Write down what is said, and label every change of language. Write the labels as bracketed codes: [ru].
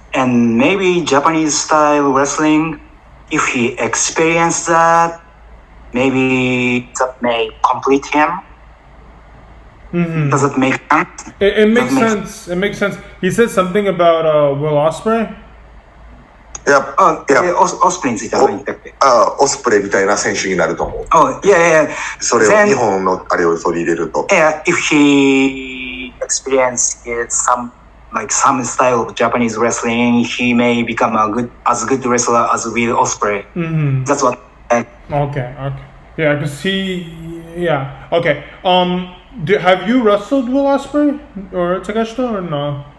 [en] And maybe Japanese style wrestling, if he experienced that, maybe that may complete him. Does it make sense? It makes sense. It makes sense. He said something about Will Ospreay. Yeah, [ja] オスプレイについては何言ったっけ？オスプレイみたいな選手になると思う。 [en] Oh, yeah. [ja] それを日本のあれを取り入れると。 [en] Yeah, if he experiences some style of Japanese wrestling, he may become as good wrestler as Will Ospreay. Mm-hmm. That's what. Okay. Yeah, because yeah. Okay. Have you wrestled Will Ospreay or Takeshita or no?